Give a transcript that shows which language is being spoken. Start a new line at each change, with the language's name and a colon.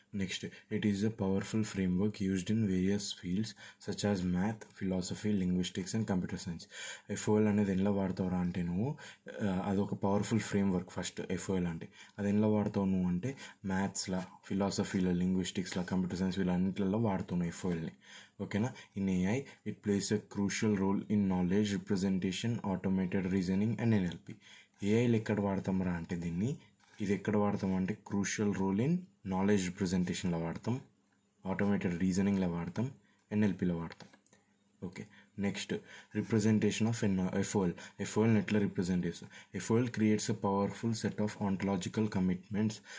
English: Next, it is a powerful framework used in various fields such as math, philosophy, linguistics and computer science.
Telugu: FOL అనేది ఎలా వాడతావురా అంటే నువ్వు అదొక powerful framework. First FOL అంటే అది ఎలా వాడతావు నువ్వు అంటే మ్యాథ్స్లో, ఫిలాసఫీలో, లింగ్విస్టిక్స్లో, కంప్యూటర్ సైన్స్ వీళ్ళన్నింటిలో వాడుతున్నావు FOLని. ఓకేనా.
English: In AI it plays a crucial role in knowledge representation, automated reasoning and NLP.
Telugu: ఏఐలో ఎక్కడ వాడతాం రా అంటే దీన్ని, ఇది ఎక్కడ వాడతాం అంటే క్రూషియల్ రోల్ ఇన్ నాలెడ్జ్ రిప్రజెంటేషన్లో వాడతాం, ఆటోమేటెడ్ రీజనింగ్లో వాడతాం, NLPలో వాడతాం. ఓకే. నెక్స్ట్, రిప్రజెంటేషన్ ఆఫ్ FOLని ఎట్లా రిప్రజెంట్ చేస్తాం?
English: FOL creates a powerful set of ontological commitments.